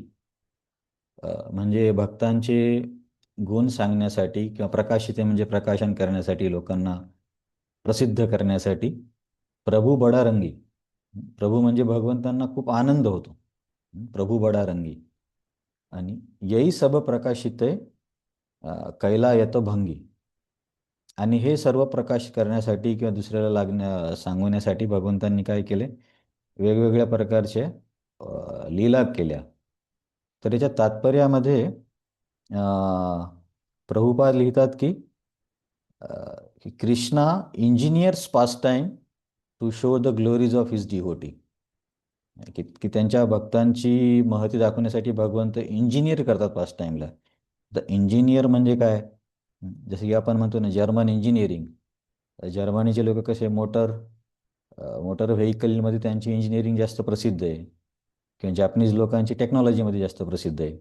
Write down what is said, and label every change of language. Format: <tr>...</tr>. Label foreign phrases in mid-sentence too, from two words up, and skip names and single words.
<mr>म्हणजे भक्तांचे गुण सांगण्यासाठी किंवा प्रकाशिते म्हणजे प्रकाशन करण्यासाठी, लोकांना प्रसिद्ध करण्यासाठी</mr> <hi>प्रभू बडा रंगी.</hi> <mr>प्रभू म्हणजे भगवंतांना खूप आनंद होतो.</mr> <hi>प्रभू बडा रंगी.</hi> <mr>आणि</mr> <hi>यही सब</hi> <mr>प्रकाशिते कैला येतो भंगी. आणि हे सर्व प्रकाश करण्यासाठी किंवा दुसऱ्याला सांगवण्यासाठी भगवंतांनी काय केले, वेगवेगळ्या प्रकारचे लीला केल्या. तर याच्या तात्पर्यामध्ये प्रभुपाद लिहितात की</mr> <en>Krishna engineers pass time to show the glories of his devotee.</en> <mr>की त्यांच्या भक्तांची महती दाखवण्यासाठी भगवंत इंजिनियर करतात पास टाइमला. तर इंजिनियर म्हणजे काय, जसं की आपण म्हणतो ना</mr> <en>German engineering.</en> <mr>जर्मनीचे लोक कसे मोटर व्हेकलमध्ये त्यांची इंजिनिअरिंग जास्त प्रसिद्ध आहे, किंवा जॅपनीज लोकांची टेक्नॉलॉजीमध्ये जास्त प्रसिद्ध आहे.</mr>